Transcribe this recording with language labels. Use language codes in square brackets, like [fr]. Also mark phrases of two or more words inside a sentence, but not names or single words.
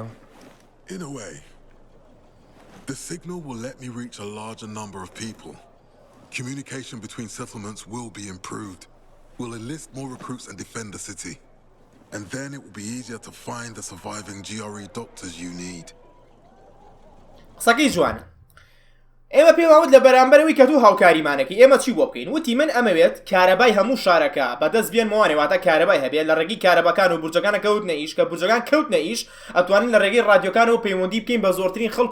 [en] In a way. The signal will let me reach a larger number of people. Communication between settlements will be improved. We'll enlist more recruits and defend the city. And then it will be easier to find the surviving GRE doctors you need. [ckb] قسەکەی جوانە ئێمە پێماوت لە بەرامبەرەوەی کە دوو هاوکاریمانەکەی ئێمە چی بۆ بکەین وتی من ئەمەوێت کارەبای هەموو شارەکە بەدەست بێن مەوانێ واتە کارەبای هەبێت لە ڕێگەی کارەبەکان و بورجەکانە کەوتنە ئیش کە بورجەکان کەوتنە ئیش ئەتوانین لە ڕێگەی ڕادیۆکانەوە پەیوەندی بکەین بە زۆرترین خەڵک